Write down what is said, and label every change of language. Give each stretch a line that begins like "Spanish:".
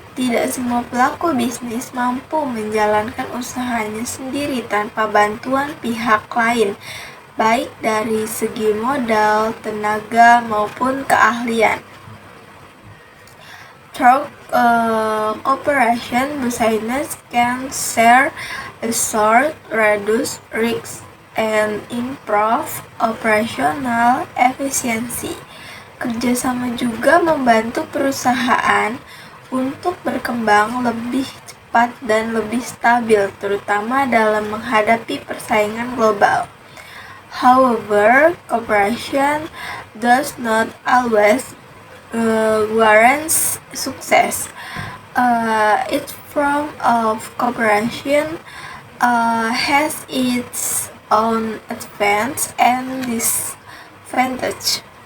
Indonesian: Tidak semua pelaku bisnis mampu menjalankan usahanya sendiri tanpa bantuan pihak lain, baik dari segi modal, tenaga, maupun keahlian.
English: Through cooperation, business can share resources, reduce risks, and improve operational efficiency.
Indonesian: Kerjasama juga membantu perusahaan untuk berkembang lebih cepat dan lebih stabil, terutama dalam menghadapi persaingan global.
English: However, cooperation does not always guarantees success. Each form of cooperation has its own advantage and disadvantage.